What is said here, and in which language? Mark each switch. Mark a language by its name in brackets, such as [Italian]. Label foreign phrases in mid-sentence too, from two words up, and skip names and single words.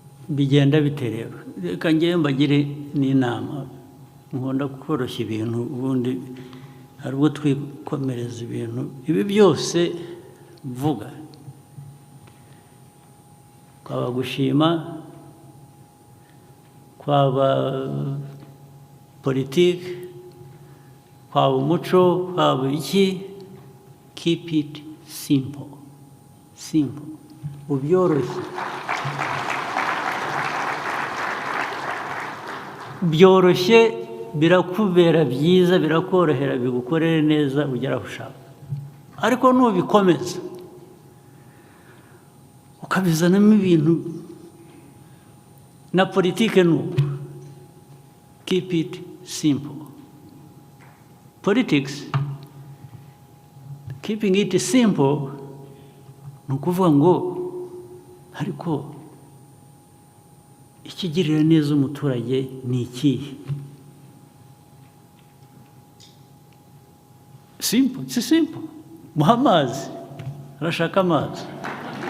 [Kinyarwanda] bigenda bite rero reka ngewe mbagire n'inama nkunda koroshya ibintu ubundi hari ubwo twikomereza ibintu ibi byose mvuga kwaba gushima kwaba politiki kwaba umuco kwaba iki [English] keep it simple [Kinyarwanda] ubyoroshye byoroshye birakubera byiza birakorohera bigukorere neza ugera aho ushaka ariko nubikomeza ukabizanamo ibintu na politike nuko [English] keep it simple politics keeping it simple [Kinyarwanda] ni ukuvuga ngo ariko ikigirira neza umuturage ni ikihe simple Muhe amazi arashaka amazi